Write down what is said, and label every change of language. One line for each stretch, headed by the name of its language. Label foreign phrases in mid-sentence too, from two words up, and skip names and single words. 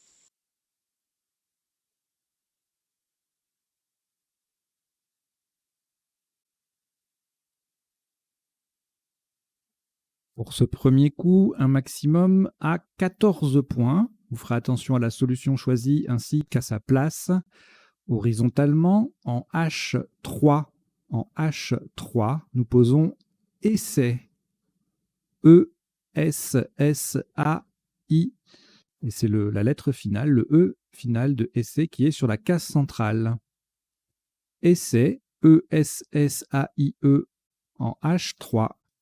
French: Pour ce premier coup, un maximum à 14 points. Vous ferez attention à la solution choisie ainsi qu'à sa place. Horizontalement, en H3. En H3, nous posons essai. E-S-S-A-I. Et c'est la lettre finale, le E final de essai qui est sur la case centrale. Essai, E-S-S-A-I-E en H3.